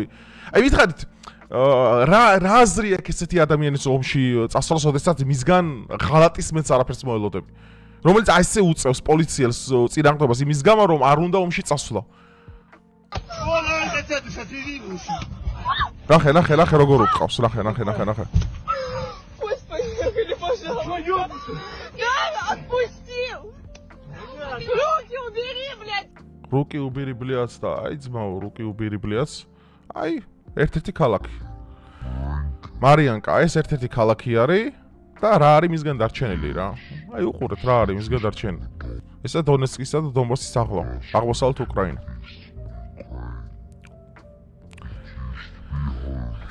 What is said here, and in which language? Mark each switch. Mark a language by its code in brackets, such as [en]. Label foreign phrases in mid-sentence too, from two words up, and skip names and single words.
[ka] მითხარით, რა აზრი აქვს ესეთი ადამიანის ომში წასვლას, ოდესაც მისგან ღალატის მეც არაფერს მოელოდები. რომელიც ასე უწევს პოლიციელს წინააღმდეგობას იმის გამო, რომ არ უნდა ომში წასვლა. ნახე როგორ უყავს, ნახე. [ru] Руки убери, блядь, [ka] და ძმაო, [ru] руки убери, блядь. [ka] ერთ-ერთი ქალაქი. მარიანკა, ეს ერთ-ერთი ქალაქი არის და რა არის მისგან დარჩენილი რა. უყურეთ რა არის მისგან დარჩენილი. ესა დონეცკისა და დონბასის აღმოსავლეთ უკრაინა.